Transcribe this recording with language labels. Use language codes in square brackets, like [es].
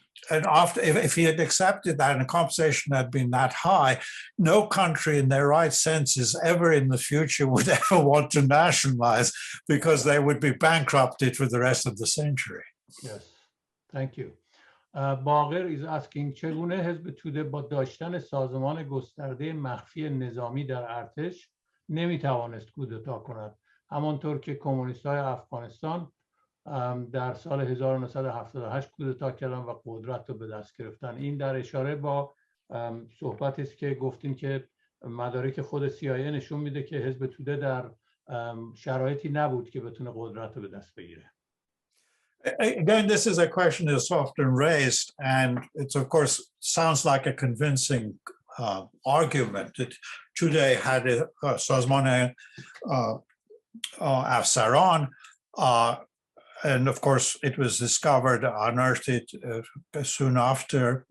[en] and after, if he had accepted that and the compensation had been that high, no country in their right senses ever in the future would ever want to nationalize, because they would be bankrupted for the rest of the century. Yes, thank you. [fa] باقر [en] is asking [fa] چگونه حزب توده با داشتن سازمان گسترده مخفی نظامی در ارتش نمیتوانست کودتا کند، همانطور که کمونیست‌های افغانستان در سال 1978 کودتا کردن و قدرت رو به دست گرفتن. این در اشاره با صحبتی است که گفتیم که مدارک خود CIA نشون میده که حزب توده در شرایطی نبود که بتونه قدرت رو به دست بگیره. [en] Again, this is a question that's often raised, and it's of course sounds like a convincing argument that today had a [fa] سازمان افسران, [en] and of course it was discovered, unearthed soon after.